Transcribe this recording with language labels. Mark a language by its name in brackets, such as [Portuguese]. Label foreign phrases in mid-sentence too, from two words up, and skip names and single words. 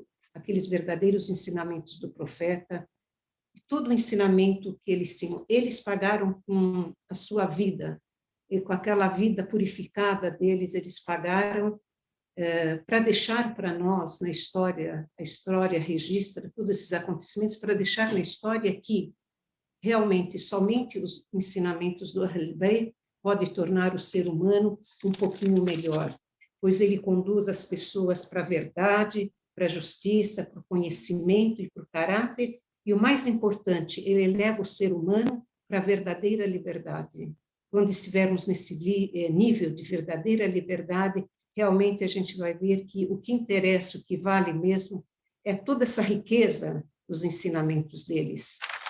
[Portuguese] Aqueles verdadeiros ensinamentos do profeta, todo o ensinamento que eles pagaram com a sua vida, e com aquela vida purificada deles, eles pagaram para deixar para nós na história, a história registra todos esses acontecimentos, para deixar na história que realmente somente os ensinamentos do Ahl al-Bayt pode tornar o ser humano um pouquinho melhor, pois ele conduz as pessoas para a verdade, para a justiça, para o conhecimento e para o caráter, e o mais importante, ele leva o ser humano para a verdadeira liberdade. Quando estivermos nesse nível de verdadeira liberdade, realmente a gente vai ver que o que interessa, o que vale mesmo, é toda essa riqueza dos ensinamentos deles.